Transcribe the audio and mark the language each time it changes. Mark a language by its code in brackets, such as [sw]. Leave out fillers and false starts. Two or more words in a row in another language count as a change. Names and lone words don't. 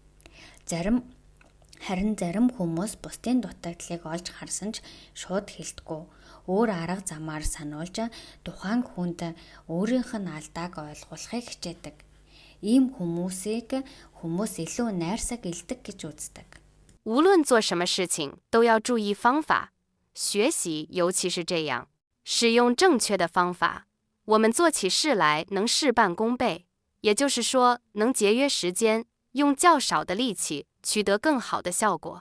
[mn] Харин зарим хүмүүс бусдын дутагдлыг олж харсан ч шууд хэлдэггүй. Өөр арга замаар сануулж тухайн хүнд өөрийнх нь алдааг ойлгуулахыг хичээдэг. Ийм хүмүүсийг хүмүүс илүү найрсаг илдэг гэж үздэг. [zh] 无论做什么事情，都要注意方法。学习尤其是这样，使用正确的方法，我们做起事来能事半功倍。也就是说，能节约时间，用较少的力气取得更好的效果。